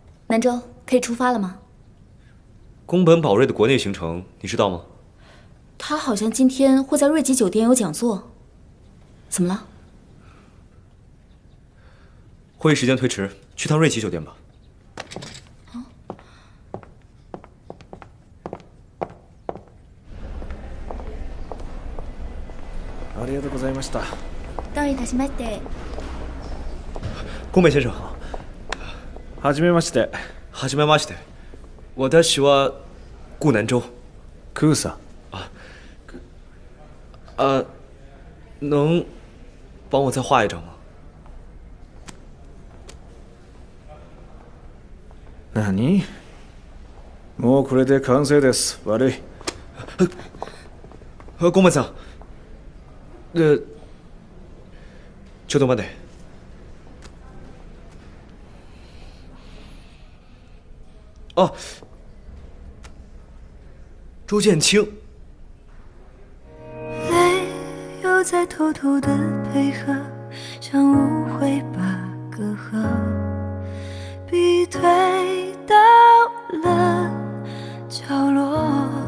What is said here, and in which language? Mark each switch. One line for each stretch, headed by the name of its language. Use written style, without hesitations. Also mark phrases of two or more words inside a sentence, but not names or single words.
Chinese: 南州可以出发了吗？宫本宝瑞的国内行程你知道吗？他好像今天会在瑞吉酒店有讲座。怎么了？会议时间推迟，去趟瑞吉酒店吧。
Japanese: ありがとうございました。どういたしまして。
Chinese: 宫本先生好。
Japanese: はじめまして。はじめまして。私は顾南州。クーサ。
Chinese: 能帮我再画一张吗？
Japanese: 何？もうこれで完成です。悪い。宫本さん。ちょっと待って。
Chinese: 啊，朱建清。泪又在偷偷的配合，像误会把隔阂逼退到了角落，